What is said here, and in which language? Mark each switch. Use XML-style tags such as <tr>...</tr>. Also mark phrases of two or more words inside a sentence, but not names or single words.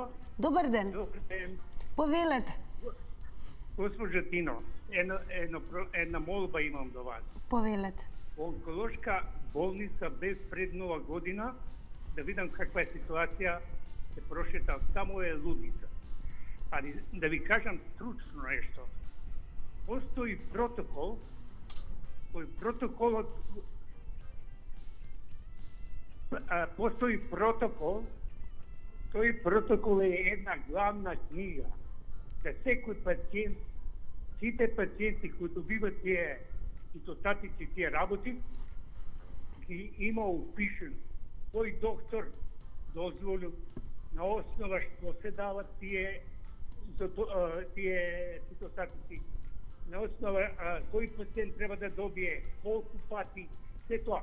<mk>Добар ден. Добар ден. Повелете. Госпожа Тино, една молба имам до вас. Повелете. Онколошка болница без пред нова година, да видам каква е ситуација, се прошетам, само е лудница.</mk> <sr>Ali da vi kažem stručno nešto, postoji protokol,</sr> <mk>тој протокол е една главна книга, да секој пациент, сите пациенти кои добиват тие цитостатици, тие работи, ги има упишен кој доктор дозволил, на основа што се дават тие цитостатици, на основа кој пациент треба да добие, колку пати, се тоа.</mk>